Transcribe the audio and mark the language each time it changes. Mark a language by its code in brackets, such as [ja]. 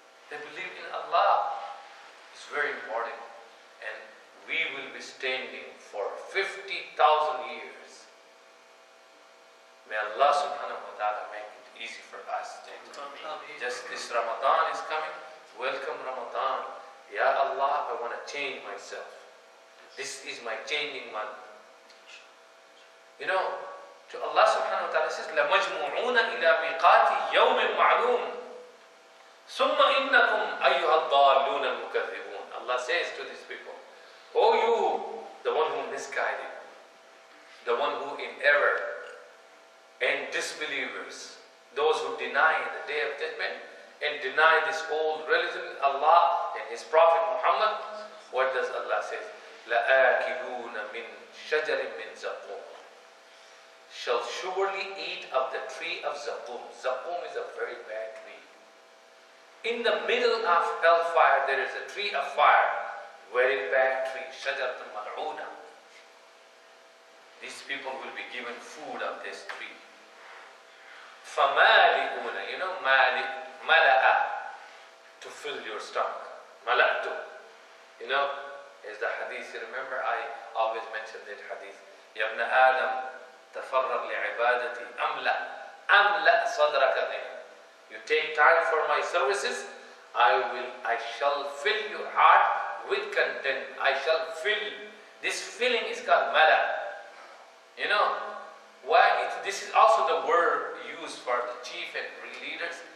[en] They believe in Allah. It's very important, and we will be standing for 50,000 years. May Allah subhanahu wa ta'ala make it easy for us. Just this Ramadan is coming. Welcome Ramadan. Ya Allah, I want to change myself. This is my changing month. You know, to Allah subhanahu wa ta'ala says, [ar] لَمَجْمُعُونَ إِلَى مِيقَاتِ يَوْمٍ مَعْلُومٍ ثُمَّ إِنَّكُمْ أَيُّهَا الضَّالُّونَ الْمُكَذِّبُونَ. [en] Allah says to these people, oh you, the one who misguided, the one who in error, and disbelievers, those who deny the day of judgment and deny this old religion, Allah and His Prophet Muhammad. What does Allah say? [ar] لَآكِلُونَ مِنْ شَجَرٍ مِنْ زَقُومٍ. [en] Shall surely eat of the tree of Zaqum. Zaqum is a very bad tree. In the middle of hellfire, there is a tree of fire. Very bad tree. Shajaratun mal'una. These people will be given food of this tree. فَمَالِئُونَ. You know, mala'a. To fill your stomach. Mala'tu. You know, is the hadith. You remember, I always mention that hadith. [ar] Ya ibn Adam, تفرغ لعبادتي أملأ صدرك غنى. [en] You take time for my services, I shall fill your heart with content. I shall fill. This filling is called mala. You know why? This is also the word used for the chief and leaders.